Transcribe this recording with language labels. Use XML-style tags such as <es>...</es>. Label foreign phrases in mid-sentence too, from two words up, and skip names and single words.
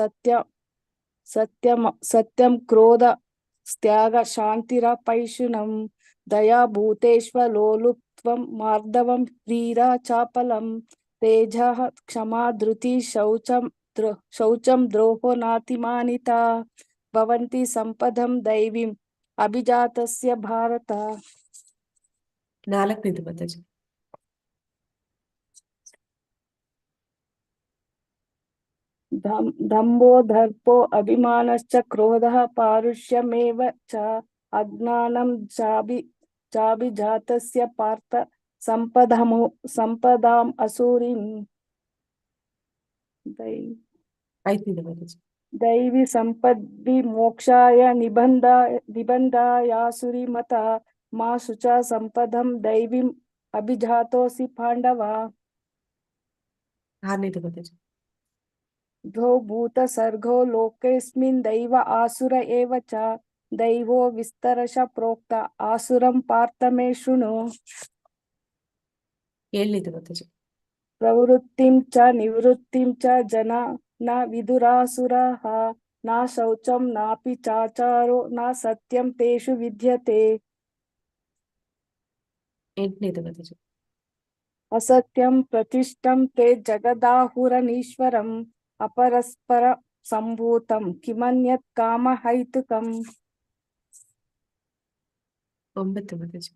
<sa>ಸತ್ಯಂ ಕ್ರೋಧ ತ್ಯಾಗ ಶಾಂತಿರಪೈಶುನಂ ದಯಾ ಭೂತೇಶ್ವಲೋಲುಪ್ತ್ವಂ ಮಾರ್ದವಂ ಧೀರಾ ಚಾಪಲಂ ತೇಜಃ ಕ್ಷಮಾ ಧೃತಿ ಶೌಚಂ ದ್ರೋಹೋ ನಾತಿಮಾನಿತಾ ಭವಂತಿ ಸಂಪದಂ ದೈವೀಂ ಅಭಿಜಾತಸ್ಯ ಭಾರತ.</sa> <kn>4ನೇದು ಮಾತಾಜಿ.</kn> <sa>ದಂಭೋ ದರ್ಪೋ ಅಭಿಮಾನಶ್ಚ ಕ್ರೋಧಃ ಪಾರುಷ್ಯಮೇವ ಚ ಅಜ್ಞಾನಂ ಚಾಭಿಜಾತಸ್ಯ ಪಾರ್ಥ ಸಂಪದಾಂ ಅಸೂರಿಂ.</sa> <kn>5ನೇದು ಮಾತಾಜಿ.</kn> <sa>ದೈವಿ ಸಂಪದ್ವಿ ಮೋಕ್ಷಾಯ ನಿಬಂಧಾಯಾಸುರಿ ಮತ ಮಾ ಶುಚ ಸಂಪದಂ ದೈವಿಂ ಅಭಿಜಾತೋಸಿ ಪಾಂಡವ.</sa> <kn>6ನೇದು ಮಾತಾಜಿ.</kn> <sa>ದ್ವೌ ಭೂತ ಸರ್ಗೋ ಲೋಕೇಸ್ಮಿನ್ ದೈವ ಆಸುರ ಏವ ಚ ದೈವೋ ವಿಸ್ತರಶ ಪ್ರೋಕ್ತ ಆಸುರಂ ಪಾರ್ಥ ಮೇ ಶೃಣು.</sa> <kn>7ನೇದು ಮಾತಾಜಿ.</kn> <sa>ಪ್ರವೃತ್ತಿಂ ಚ ನಿವೃತ್ತಿಂ ಚ ಜನ ನ ವಿದುರಾಸುರಃ ನ ಶೌಚಂ ನಾಪಿ ಚಾಚಾರೋ ನ ಸತ್ಯಂ ತೇಷು ವಿದ್ಯತೆ.</sa> <kn>8ನೇದು ಮಾತಾಜಿ.</kn> <sa>ಅಸತ್ಯಂ ಪ್ರತಿಷ್ಠಂ ತೇ ಜಗದಾಹುರನೀಶ್ವರಂ ಅಪರಸ್ಪರ ಸಂಭೂತಂ ಕಿಮನ್ಯತ್ ಕಾಮಹೈತುಕಂ.</sa> <kn>9ನೇದು ಮಾತಾಜಿ.</kn>